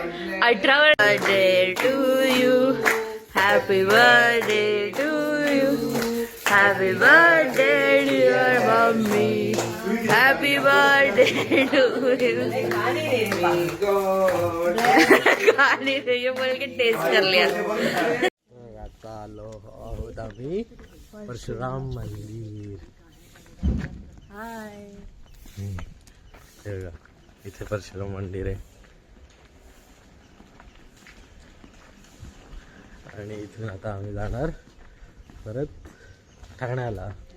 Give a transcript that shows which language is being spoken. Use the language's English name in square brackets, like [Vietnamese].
[English] Birthday to you, happy birthday to you, happy birthday dear mummy, happy birthday to you. [Hindi] गाणी ये बोल के test कर लिया. [Marathi] आता आलो आहोत आम्ही परशुराम मंदिर. [English] Hi. [Marathi] हे बघा, इथे परशुराम मंदिर आहे आणि इथून आता आम्ही जाणार परत ठाण्याला.